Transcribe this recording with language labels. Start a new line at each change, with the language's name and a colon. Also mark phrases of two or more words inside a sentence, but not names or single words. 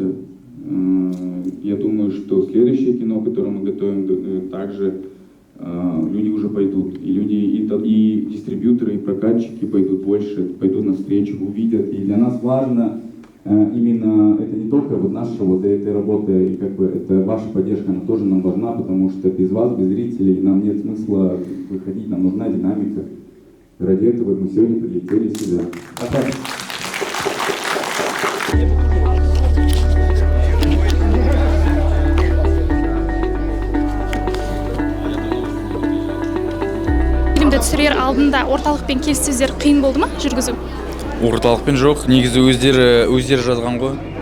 Russian: Я думаю, что следующее кино, которое мы готовим, также люди уже пойдут, и дистрибьюторы, и прокатчики пойдут навстречу, увидят. И для нас важно именно это не только наша этой работы, и это ваша поддержка, она тоже нам важна, потому что без вас, без зрителей, нам нет смысла выходить, нам нужна динамика. Ради этого мы сегодня прилетели сюда.
Kazakh: Фильмді түсірер алдында орталықпен келіссөздер қиын болды ма жүргізу? Орталықпен жоқ, негізі өздері жазған ғой.